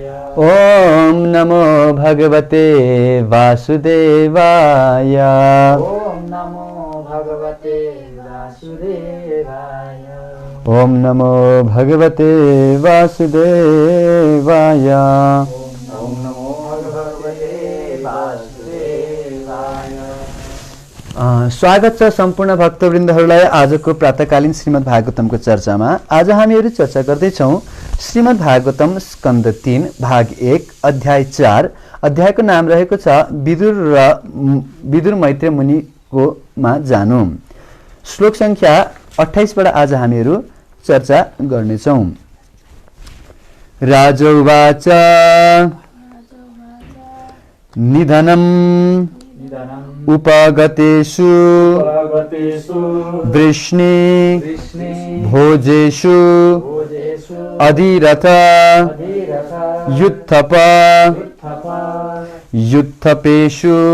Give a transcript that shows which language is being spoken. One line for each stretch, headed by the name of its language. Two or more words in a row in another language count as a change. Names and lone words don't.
Sanskrit: ओम नमो भगवते वासुदेवाय। ओम नमो भगवते वासुदेवाय। ओम नमो भगवते वासुदेवाय। ओम नमो भगवते वासुदेवाय।
Nepali: स्वागत छ सम्पूर्ण भक्तवृन्दहरूलाई आजको प्रातकालीन श्रीमद् भागवतमको चर्चामा। आज हामीहरू चर्चा गर्दैछौँ श्रीमद् भागवतम स्कन्द 3 भाग 1 अध्याय 4। अध्यायको नाम रहेको छ विदुर मैत्रेय मुनिकोमा जानु। श्लोक संख्या 28 बाट आज हामीहरू चर्चा गर्नेछौँ।
Sanskrit: राजोवाच निधनम् उपगतेषु वृष्णि भोजेषु अधिरथ युत्थप युत्थपेषु